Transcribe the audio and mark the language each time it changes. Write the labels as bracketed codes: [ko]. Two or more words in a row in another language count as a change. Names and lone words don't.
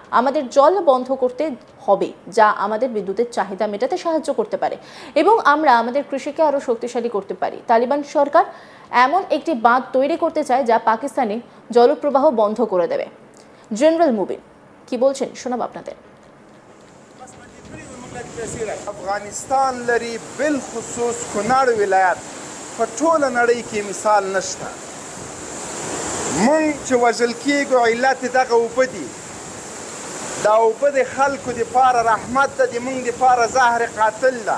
[bn] আমাদের জল বন্ধ করতে হবে, যা আমাদের বিদ্যুতের চাহিদা মেটাতে সাহায্য করতে পারে এবং আমরা আমাদের কৃষিকে আরো শক্তিশালী করতে পারি। তালিবান সরকার এমন একটি বাঁধ তৈরি করতে চায় যা পাকিস্তানে জলপ্রবাহ বন্ধ করে দেবে। জেনারেল মুবিন কি বলছেন শোনাব আপনাদের। [ps] افغانستان لري بالخصوص کونړ ولایت په ټوله نړۍ کې مثال نشته. مونږ چې وژل کېږو علت دغه اوبه دي. دا اوبه د خلکو دپاره رحمت ده، د مونږ دپاره زهر قاتل ده.